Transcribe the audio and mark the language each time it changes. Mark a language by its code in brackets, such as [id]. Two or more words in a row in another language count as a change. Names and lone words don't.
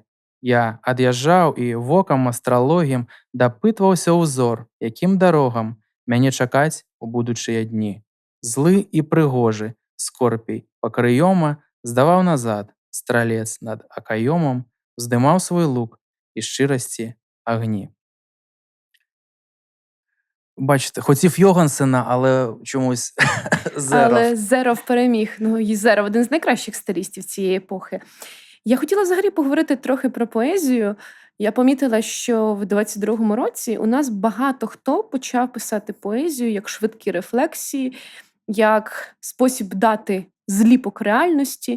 [be] Я ад'язджаў і вокам астралогім дапытваўся ўзор, якім дарогам мяне чакаць у будучыя дні. Злы і прыгожы, скорпій пакрыёма здаваў назад, стралец над акаёмам здымаў свой лук і шчырасці агні. [uk] Бачите, хотів Йогансена, але чомусь Зеров. Але Зеров переміг. І Зеров один з найкращих стилістів цієї епохи. Я хотіла взагалі поговорити трохи про поезію. Я помітила, що в 22-му році у нас багато хто почав писати поезію як швидкі рефлексії, як спосіб дати зліпок реальності.